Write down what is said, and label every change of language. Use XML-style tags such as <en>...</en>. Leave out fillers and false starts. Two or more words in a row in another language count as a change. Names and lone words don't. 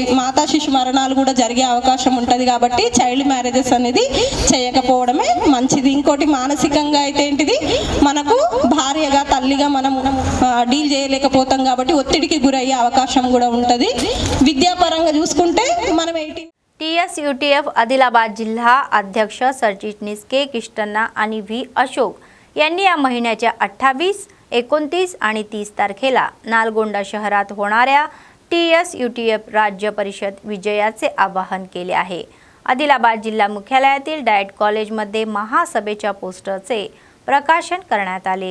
<te>మాతా శిశు మరణాలు కూడా జరిగే అవకాశం ఉంటుంది. కాబట్టి</te> <en>child marriages</en> <te>అనేది చేయకపోవడమే మంచిది. ఇంకోటి మానసికంగా అయితే ఏంటిది, మనకు భార్యగా, తల్లిగా మనం డీల్ చేయలేకపోతాం కాబట్టి ఒత్తిడికి గురయ్యే అవకాశం కూడా ఉంటుంది. విద్యాపరంగా చూసుకుంటే మనం</te> <mr>TSUTF आदिलाबाद जिल्हा अध्यक्ष सरचिटणीस के किष्टन्ना आणि व्ही अशोक यांनी या महिन्याच्या 28, 29 आणि 30 तारखेला नालगोंडा शहरात होणाऱ्या TSUTF राज्य परिषद विजयाचे आवाहन केले आहे. आदिलाबाद जिल्हा मुख्यालयातील डायट कॉलेजमध्ये महासभेच्या पोस्टरचे प्रकाशन करण्यात आले.</mr>